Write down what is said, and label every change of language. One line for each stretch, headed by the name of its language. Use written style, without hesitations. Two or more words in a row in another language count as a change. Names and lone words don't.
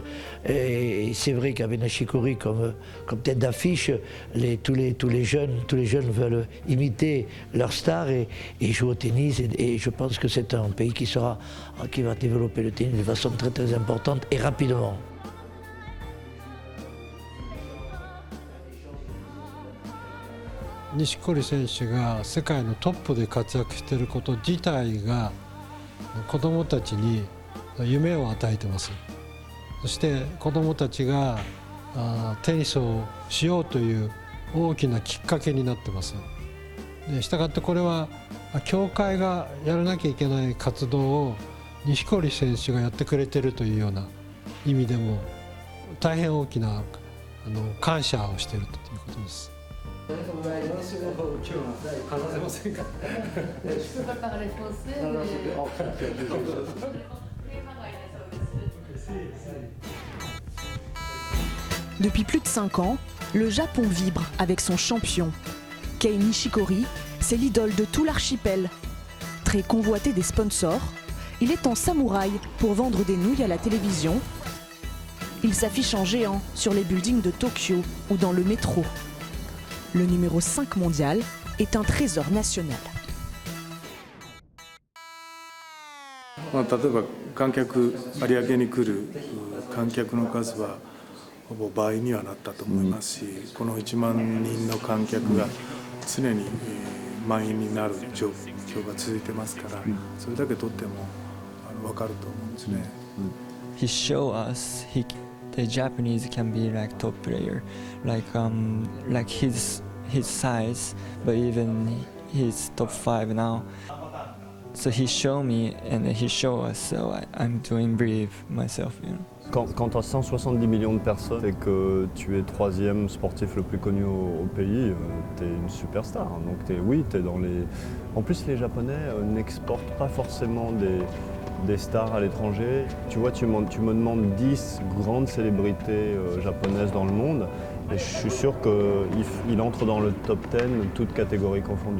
French: Et c'est vrai qu'avec Nishikori comme tête d'affiche, tous les jeunes veulent imiter leur star et jouer au tennis. Et je pense que c'est un pays qui va développer le tennis de façon très très importante et rapidement.
Japanese: Nishikori 選手が世界のトップで活躍していること自体が子どもたちに夢を与えてます。そして子どもたちがテニスをしようという大きなきっかけになってます。したがってこれは協会がやらなきゃいけない活動を錦織選手がやってくれているというような意味でも大変大きな感謝をしているということです。
French: Depuis plus de 5 ans, le Japon vibre avec son champion. Kei Nishikori, c'est l'idole de tout l'archipel. Très convoité des sponsors, il est en samouraï pour vendre des nouilles à la télévision. Il s'affiche en géant sur les buildings de Tokyo ou dans le métro. Le numéro 5 mondial est un trésor national.
Japanese: 例えば観客有明に来る観客の数はほぼ倍にはなったと思いますし、この1万人の観客が常に満員になる状況が続いてますから、それだけとっても分かると思うんですね。
English: He showed us the Japanese can be like top player, like his size, but even he's top 5 now. So he showed me and he showed us, so I'm doing brave myself, you know.
French: Quand tu as 170 millions de personnes et que tu es 3e sportif le plus connu au pays, tu es une superstar. Donc t'es dans les... En plus, les Japonais n'exportent pas forcément des stars à l'étranger. Tu vois, tu me demandes 10 grandes célébrités japonaises dans le monde et je suis sûr qu'il entre dans le top 10, toutes catégories confondues.